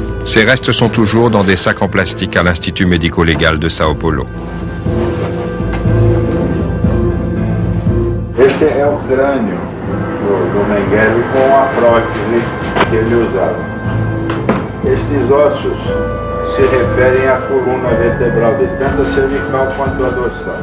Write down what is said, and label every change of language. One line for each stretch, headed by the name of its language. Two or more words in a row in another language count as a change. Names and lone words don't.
French: Ses restes sont toujours dans des sacs en plastique à l'Institut médico-légal de Sao Paulo.
Portuguese: Este é o crânio do Mengele com a prótese que ele usava. Estes ossos se referem à coluna vertebral dele, tanto a cervical quanto a dorsal.